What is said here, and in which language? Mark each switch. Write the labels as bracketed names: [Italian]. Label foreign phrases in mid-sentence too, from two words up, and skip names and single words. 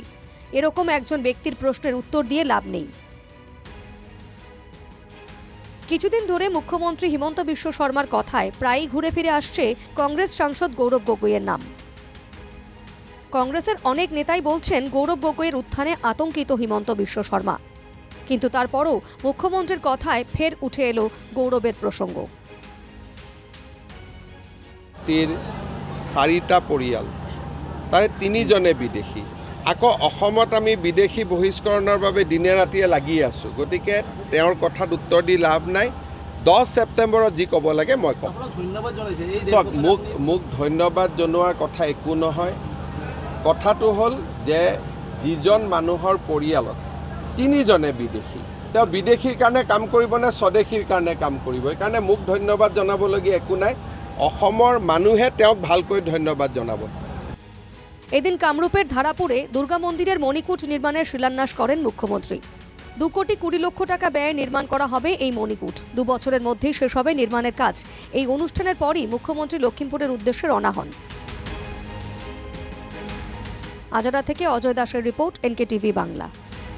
[Bangla] এরকম একজন ব্যক্তির প্রশ্নের উত্তর দিয়ে লাভ নেই। কিছুদিন ধরে মুখ্যমন্ত্রী হিমন্ত বিশ্ব শর্মার কথায় প্রায়ই ঘুরে ফিরে আসছে কংগ্রেস সাংসদ গৌরব গগৈয়ের নাম। কংগ্রেসের অনেক নেতাই বলছেন গৌরব গগৈয়ের উত্থানে আতঙ্কিত হিমন্ত বিশ্ব শর্মা। কিন্তু তারপরও মুখ্যমন্ত্রীর কথায় ফের উঠে এলো গৌরবের প্ৰসংগ। [Assamese] 4টা পৰিয়াল, তাৰে 3 জনে বিদেশী। আকৌ অসমত আমি বিদেশী বহিষ্কৰণৰ বাবে দিনে ৰাতিয়ে লাগি আছোঁ। গতিকে তেওঁৰ কথাত উত্তৰ দি লাভ নাই। 10 ছেপ্টেম্বৰত যি ক'ব লাগে মই ক'ম। মোক ধন্যবাদ জনোৱাৰ কথা একো নহয়। কথাটো হ'ল যে যিজন মানুহৰ পৰিয়ালত 3 জনে বিদেশী, তেওঁ বিদেশীৰ কাৰণে কাম কৰিব নে স্বদেশীৰ কাৰণে কাম কৰিব, সেইকাৰণে মোক ধন্যবাদ জনাবলগীয়া একো নাই। অসমৰ মানুহে তেওঁক ভালকৈ ধন্যবাদ জনাব। [Bangla] এদিন কামরূপের ধারাপুরে দুর্গা মন্দিরের মণিকূট নির্মাণের শিলান্যাস করেন মুখ্যমন্ত্রী। 2 কোটি 20 লক্ষ টাকা ব্যয়ে নির্মাণ করা হবে এই মণিকূট। 2 বছরের মধ্যেই শেষ হবে নির্মাণের কাজ। এই অনুষ্ঠানের পরই মুখ্যমন্ত্রী লক্ষ্মীপুরের উদ্দেশ্যে রওনা হন। আজারা থেকে অজয় দাসের রিপোর্ট, NKTV বাংলা।